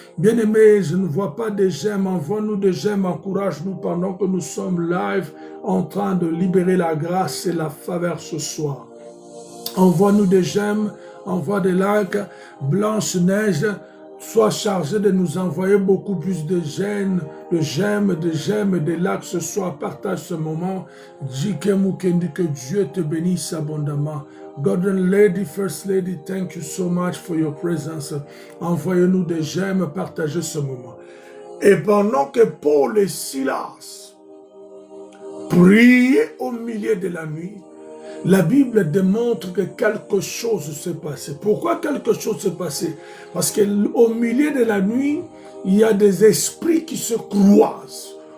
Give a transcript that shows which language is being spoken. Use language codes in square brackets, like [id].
[fr] Bien-aimés, je ne vois pas de j'aime, envoie-nous des j'aime, encourage-nous pendant que nous sommes live en train de libérer la grâce et la faveur ce soir. Envoie-nous des j'aime, envoie des likes. Blanche-Neige, sois chargé de nous envoyer beaucoup plus de j'aime, des likes ce soir. Partage ce moment. Dike Mukendi, que Dieu te bénisse abondamment. [en] Golden Lady, First Lady, thank you so much for your presence. [fr] Envoyez-nous des j'aime, partagez ce moment. Et pendant que Paul et Silas priaient au milieu de la nuit, la Bible démontre que quelque chose s'est passé. Pourquoi quelque chose s'est passé? Parce qu'au milieu de la nuit, il y a des esprits qui se croisent.